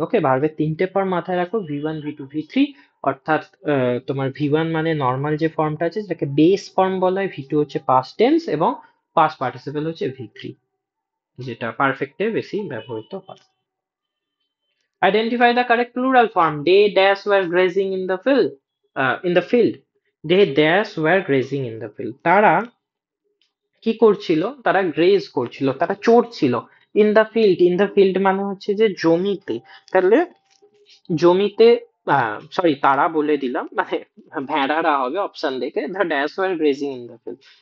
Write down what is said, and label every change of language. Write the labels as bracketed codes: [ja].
[bn] ওকে, ভার্বের তিনটে ফর্ম মাথায় রাখো, V one V two V three, অর্থাৎ তোমার ভি ওয়ান মানে নর্মাল যে ফর্মটা আছে যেটাকে বেস ফর্ম বলা হয়, ভি টু হচ্ছে পাস্ট টেন্স, এবং পাস্ট পার্টিসিপেল হচ্ছে ভি থ্রি, যেটা পারফেক্টে বেশি ব্যবহৃত হয়। [en] Identify the correct plural form. They dash were grazing in the field. In the field. They dash were grazing in the field. [bn] তারা কি করছিল, তারা গ্রেজ করছিল, তারা চড়ছিল। [en] in the field, [bn] in the field মানে হচ্ছে যে জমিতে, তাহলে জমিতে, সরি তারা বলে দিলাম, মানে ভেড়ারা হবে অপশন দেখে, [en] The dash were grazing in the field.